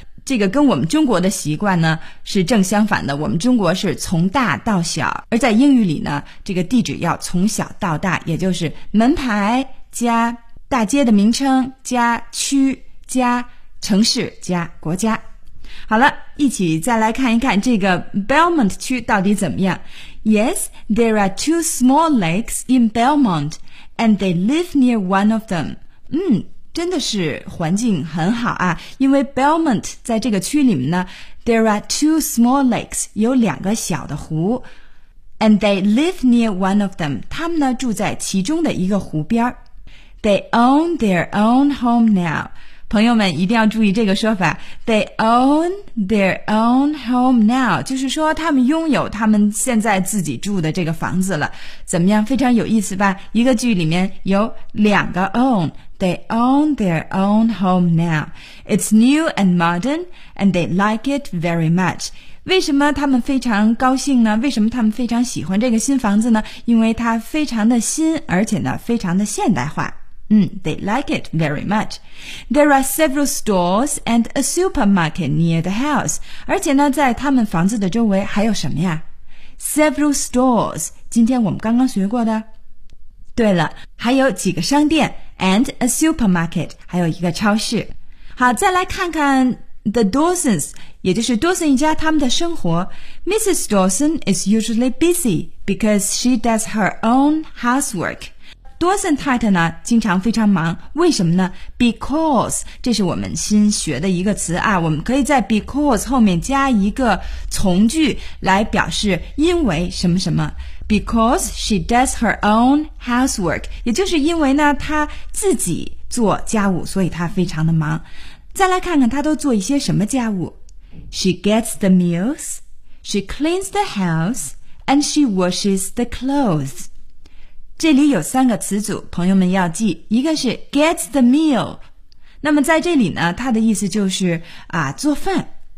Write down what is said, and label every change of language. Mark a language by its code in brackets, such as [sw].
[zh] 这个跟我们中国的习惯呢是正相反的，我们中国是从大到小，而在英语里呢，这个地址要从小到大，也就是门牌加大街的名称加区加城市加国家。好了，一起再来看一看这个 Belmont 区到底怎么样。 [en] Yes, there are two small lakes in Belmont and they live near one of them. [zh] 真的是环境很好啊，因为 Belmont 在这个区里面呢， [en] there are two small lakes， [zh] 有两个小的湖， [en] and they live near one of them， [zh] 他们呢住在其中的一个湖边。 [en] They own their own home now， [zh] 朋友们一定要注意这个说法， They own their own home now， 就是说他们拥有他们现在自己住的这个房子了。怎么样，非常有意思吧？一个句里面有两个 own， [en] They own their own home now. It's new and modern, and they like it very much. [zh] 为什么他们非常高兴呢？为什么他们非常喜欢这个新房子呢？因为它非常的新，而且呢，非常的现代化。 [en] They like it very much. There are several stores and a supermarket near the house. [zh] 而且呢，在他们房子的周围还有什么呀？ [en] Several stores. [zh] 今天我们刚刚学过的。对了，还有几个商店 [en] and a supermarket， [zh] 还有一个超市。好，再来看看 the Dawsons， 也就是 Dawson 一家他们的生活。Mrs. [en] Dawson is usually busy because she does her own housework。 [zh] Dawson 太太呢经常非常忙，为什么呢？because， 这是我们新学的一个词啊，我们可以在 because 后面加一个从句来表示因为什么什么。 [en] Because she does her own housework， [zh] 也就是因为呢她自己做家务，所以她非常的忙。再来看看她都做一些什么家务。 [en] She gets the meals， She cleans the house， And she washes the clothes。 [zh] 这里有三个词组，朋友们要记，一个是 [en] gets the meal， [zh] 那么在这里呢她的意思就是啊做饭。